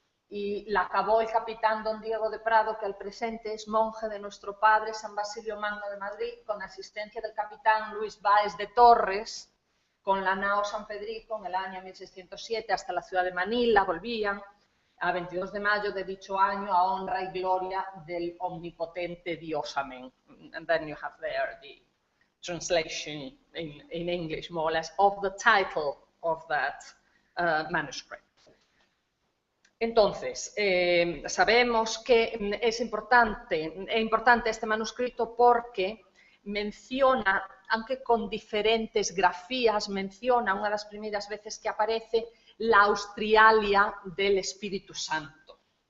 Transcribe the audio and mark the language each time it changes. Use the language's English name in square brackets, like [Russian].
[Spanish] y la acabó el capitán don Diego de Prado, que al presente es monje de nuestro padre San Basilio Magno de Madrid, con asistencia del capitán Luis Báez de Torres, con la nao San Federico en el año 1607 hasta la ciudad de Manila, volvían a 22 de mayo de dicho año a honra y gloria del omnipotente Dios. Amén. [English] And then you have there the translation in English, more or less, of the title of that manuscript. [Spanish] Entonces, sabemos que es importante este manuscrito porque menciona, aunque con diferentes grafías, menciona una de las primeras veces que aparece la Austrialia del Espíritu Santo,